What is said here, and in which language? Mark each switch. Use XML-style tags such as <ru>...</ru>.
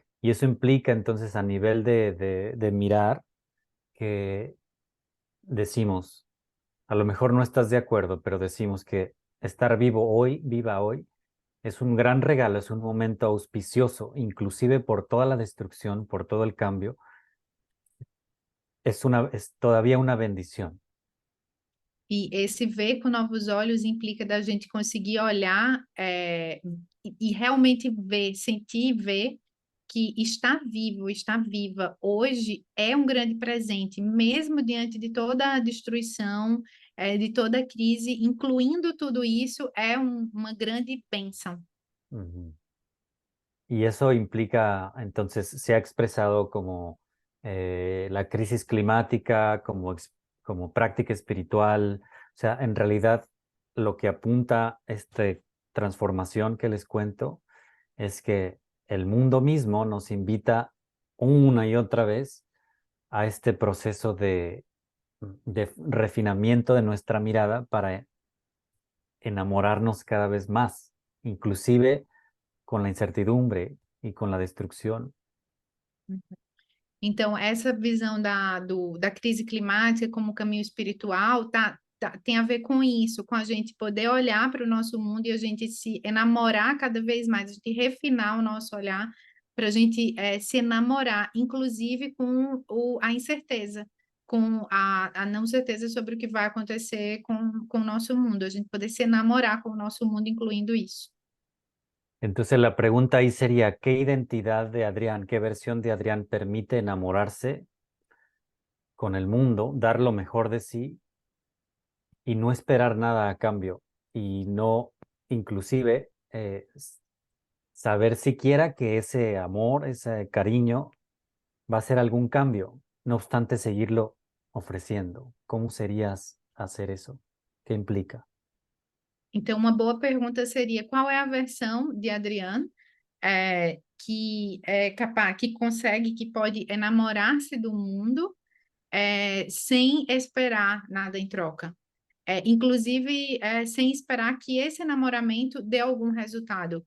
<es>Y eso implica entonces a nivel de mirar que decimos, a lo mejor no estás de acuerdo, pero decimos que estar vivo hoy, viva hoy, es un gran regalo, es un momento auspicioso, inclusive por toda la destrucción, por todo el cambio, es todavía una bendición.</es> <pt>E esse ver com novos olhos implica da gente conseguir olhar e realmente ver, sentir e ver que estar vivo, estar viva hoje é um grande presente, mesmo diante de toda a destruição, de toda a crise, incluindo tudo isso, é uma grande bênção. Ujú.</pt> <es>Y eso implica, entonces, se ha expresado como la crisis climática, como práctica espiritual. O sea, en realidad, lo que apunta esta transformación que les cuento es que el mundo mismo nos invita una y otra vez a este proceso de refinamiento de nuestra mirada para enamorarnos cada vez más, inclusive con la incertidumbre y con la destrucción.</es> <pt>Então, essa visão da crise climática como caminho espiritual tem a ver com isso, com a gente poder olhar para o nosso mundo e a gente se enamorar cada vez mais, a gente refinar o nosso olhar para a gente se enamorar, inclusive com a incerteza, com a não certeza sobre o que vai acontecer com o nosso mundo, a gente poder se enamorar com o nosso mundo, incluindo isso.</pt> <es>Entonces la pregunta ahí sería, ¿qué identidad de Adrián, qué versión de Adrián permite enamorarse con el mundo, dar lo mejor de sí y no esperar nada a cambio? Y no, inclusive, saber siquiera que ese amor, ese cariño va a ser algún cambio, no obstante seguirlo ofreciendo. ¿Cómo serías hacer eso? ¿Qué implica?</es> <pt>Então, uma boa pergunta seria: qual é a versão de Adriano que é capaz, que consegue, que pode enamorar-se do mundo sem esperar nada em troca? Inclusive, sem esperar que esse enamoramento dê algum resultado.</pt>